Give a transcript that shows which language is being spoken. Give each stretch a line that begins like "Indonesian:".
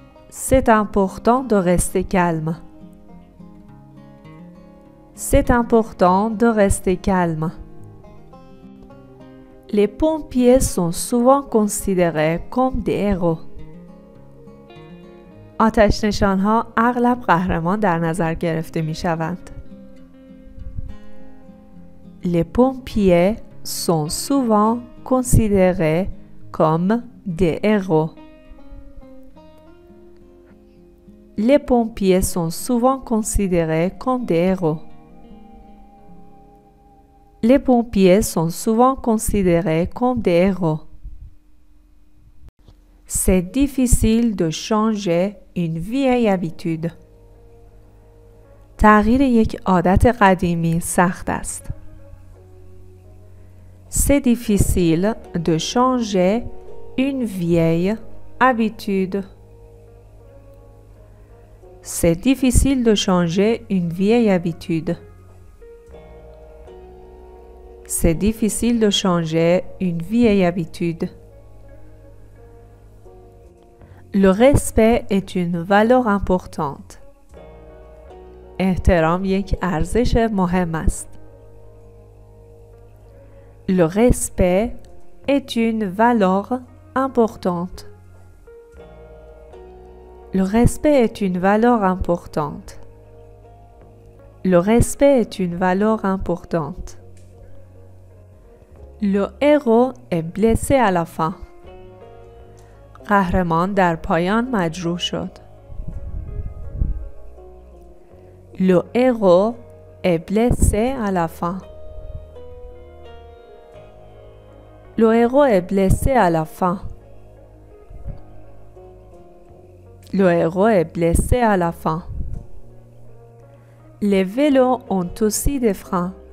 French: C'est important de rester calme. C'est important de rester calme. Les pompiers sont souvent considérés comme des héros.
Persian: آتش‌نشان‌ها اغلب قهرمان در نظر گرفته می‌شوند.
French: Les pompiers sont souvent considérés comme des héros. Les pompiers sont souvent considérés comme des héros. Les pompiers sont souvent considérés comme des héros. C'est difficile de changer une vieille habitude.
Persian: تغییر یک عادت قدیمی سخت است.
French: C'est difficile de changer une vieille habitude. C'est difficile de changer une vieille habitude. C'est difficile de changer une vieille habitude. Le respect est une valeur importante.
Persian: احترام یک ارزش مهم است.
French: Le respect est une valeur importante. Le respect est une valeur importante. Le respect est une valeur importante. Le héros est blessé à la fin.
Persian: قهرمان در پایان مجروح شد.
French: Le héros est blessé à la fin. Le héros est blessé à la fin. Le héros est blessé à la fin. Les vélos ont aussi des freins.